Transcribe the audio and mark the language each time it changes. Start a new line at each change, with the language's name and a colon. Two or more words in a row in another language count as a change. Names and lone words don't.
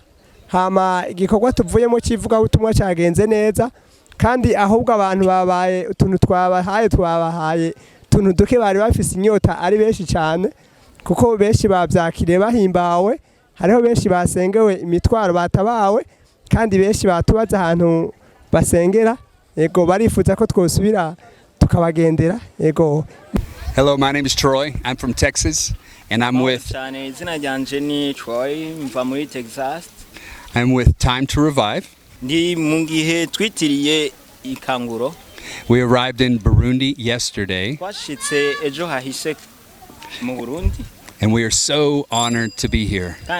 Rundi: Hama igikorwa tuvuyemo kivuga butumwa cyagenze neza kandi ahubwo abantu babaye utuntu twabahaye tuntu duke bari bafise inyota ari benshi cyane kuko benshi bavyakiriye bahimbawe, hariho benshi basengewe imitwaro batabawe kandi benshi batubaza ahantu basengera, yego barifuza ko twosubira tukabagendera, yego.
English: Hello, my name is Troy. I'm from Texas, and I'm with Time to Revive. We arrived in Burundi yesterday, and we are so honored to be here.